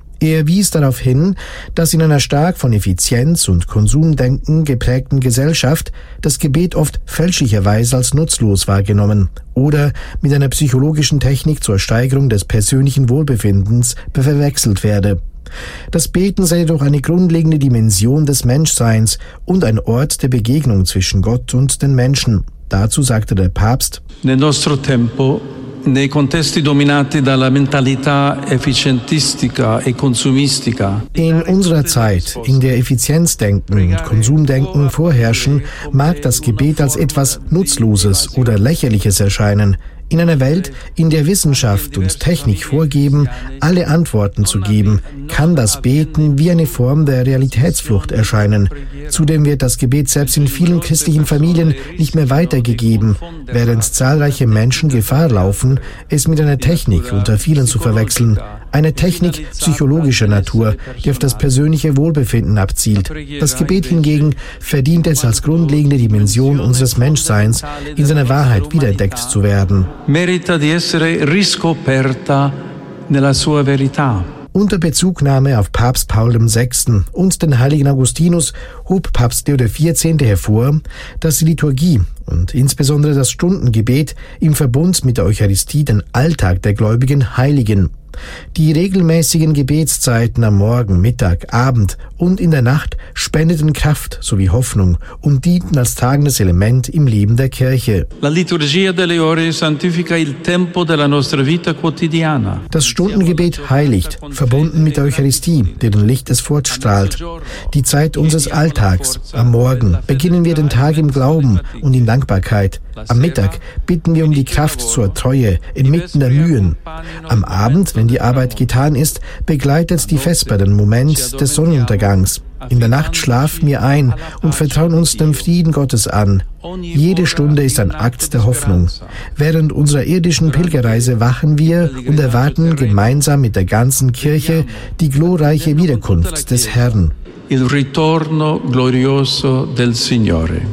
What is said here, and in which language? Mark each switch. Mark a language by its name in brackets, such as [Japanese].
[German] Er wies darauf hin, dass in einer stark von Effizienz- und Konsumdenken geprägten Gesellschaft das Gebet oft fälschlicherweise als nutzlos wahrgenommen oder mit einer psychologischen Technik zur Steigerung des persönlichen Wohlbefindens verwechselt werde. Das Beten sei jedoch eine grundlegende Dimension des Menschseins und ein Ort der Begegnung zwischen Gott und den Menschen. Dazu sagte der Papst: [Italian] Nel nostro tempo, nei contesti dominati dalla mentalità efficientistica e consumistica. [German] In unserer Zeit, in der Effizienzdenken und Konsumdenken vorherrschen, mag das Gebet als etwas Nutzloses oder Lächerliches erscheinen. In einer Welt, in der Wissenschaft und Technik vorgeben, alle Antworten zu geben, kann das Beten wie eine Form der Realitätsflucht erscheinen. Zudem wird das Gebet selbst in vielen christlichen Familien nicht mehr weitergegeben, während zahlreiche Menschen Gefahr laufen, es mit einer Technik unter vielen zu verwechseln. Eine Technik psychologischer Natur, die auf das persönliche Wohlbefinden abzielt. Das Gebet hingegen verdient es, als grundlegende Dimension unseres Menschseins in seiner Wahrheit wiederentdeckt zu werden. [Italian] Merita di essere riscoperta nella sua verità. [German] Unter Bezugnahme auf Papst Paul VI. Und den heiligen Augustinus hob Papst Leo XIV. Hervor, dass die Liturgie und insbesondere das Stundengebet im Verbund mit der Eucharistie den Alltag der Gläubigen heiligen. Die regelmäßigen Gebetszeiten am Morgen, Mittag, Abend und in der Nacht spendeten Kraft sowie Hoffnung und dienten als tragendes Element im Leben der Kirche. [Italian] La liturgia delle ore santifica il tempo della nostra vita quotidiana. [German] Das Stundengebet heiligt, verbunden mit der Eucharistie, deren Licht es fortstrahlt. Die Zeit unseres Alltags, am Morgen, beginnen wir den Tag im Glauben und in Dankbarkeit. Am Mittag bitten wir um die Kraft zur Treue, inmitten der Mühen. Am Abend, wenn die Arbeit getan ist, begleitet die Vesper den Moment des Sonnenuntergangs. In der Nacht schlafen wir ein und vertrauen uns dem Frieden Gottes an. Jede Stunde ist ein Akt der Hoffnung. Während unserer irdischen Pilgerreise wachen wir und erwarten gemeinsam mit der ganzen Kirche die glorreiche Wiederkunft des Herrn. [Italian] Il ritorno glorioso del Signore.